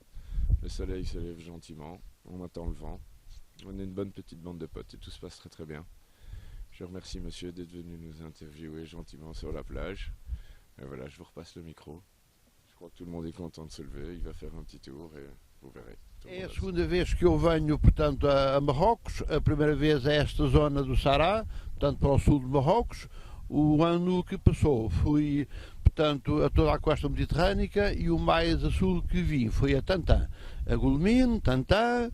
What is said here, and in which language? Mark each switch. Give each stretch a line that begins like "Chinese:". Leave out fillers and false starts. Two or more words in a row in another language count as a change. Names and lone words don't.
French: Le soleil se lève gentiment, on attend le vent. On est une bonne petite bande de potes et tout se passe très très bien. Je remercie monsieur d'être venu nous interviewer gentiment sur la plage. Et voilà, je vous repasse le micro. Je crois que tout le monde est content de se lever, il va faire un petit tour et vous verrez.
Portuguese: É a segunda vez que eu venho, portanto, a Marrocos. A primeira vez a esta zona do Sará, portanto, para o sul de Marrocos. O ano que passou fui, portanto, a toda a costa mediterrânica e o mais a sul que vim foi a Tantã, a Gulmin, Tantã.